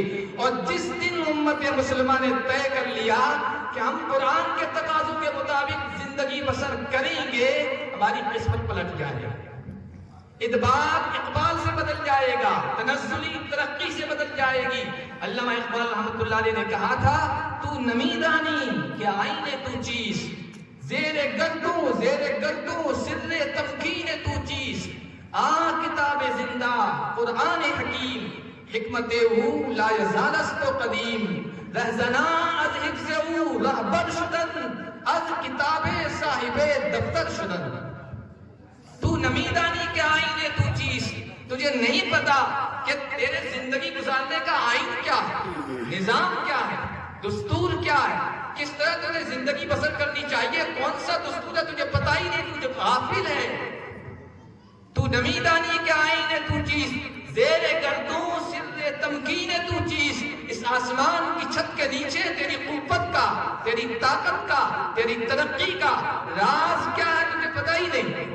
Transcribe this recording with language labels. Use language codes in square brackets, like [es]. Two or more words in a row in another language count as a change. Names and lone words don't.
[ur] اور جس دن امت مسلمہ نے طے کر لیا کہ ہم قرآن کے تقاضوں کے مطابق زندگی بسر کریں گے، ہماری قسمت پلٹ جائے گی، ادبار اقبال سے بدل جائے گا، تنزلی ترقی سے بدل جائے گی۔ علامہ اقبال رحمۃ اللہ علیہ نے کہا تھا، [fa] تو نمیدانی کہ آئینے تو چیز، زیر گردوں سر تمکین تو چیز، کتاب زندہ قرآن حکیم، حکمت او لا یزالست و قدیم، رہزنا از حفظ او رہبر شدن، از کتاب صاحب دفتر شدن۔ تو نمیدانی کے آئینے تو چیز، [ur] تجھے نہیں پتا کہ تیرے زندگی گزارنے کا آئین کیا ہے، نظام کیا ہے، دستور کیا ہے، کس طرح تجھے زندگی بسر کرنی چاہیے، کون سا دستور ہے تجھے پتا ہی نہیں، تجھے غافل ہے۔ [fa] تو نمیدانی کے آئینے تو چیز، زیر گردوں سر تمکین تو چیز، [ur] اس آسمان کی چھت کے نیچے تیری قوت کا، تیری طاقت کا، تیری ترقی کا راز کیا ہے تجھے پتا ہی نہیں۔